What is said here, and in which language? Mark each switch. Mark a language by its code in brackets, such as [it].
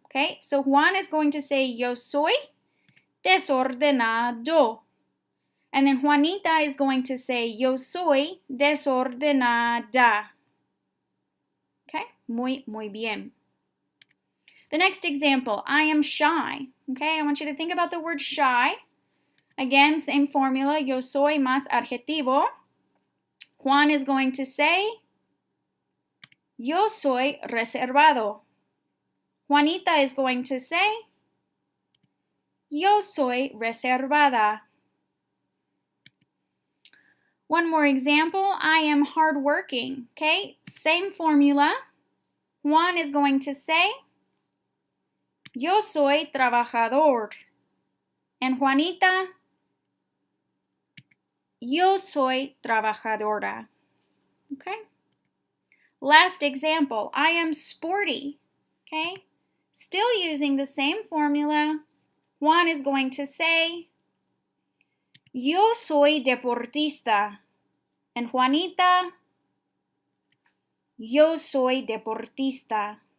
[en] Okay, so Juan is going to say, [es] yo soy desordenado. [en] And then Juanita is going to say, [es] yo soy desordenada. Okay, muy bien. [en] The next example, I am shy. Okay, I want you to think about the word shy. Again, same formula, [es] yo soy más adjetivo. [en] Juan is going to say, [es] yo soy reservado. [en] Juanita is going to say, [es] yo soy reservada. [en] One more example, I am hardworking. Okay, same formula. Juan is going to say, [es] yo soy trabajador. [en] And Juanita, [es] yo soy trabajadora. [en] Okay. Last example, I am sporty. Okay. Still using the same formula. Juan is going to say, [es] yo soy deportista. [en] And Juanita, [es] yo soy deportista.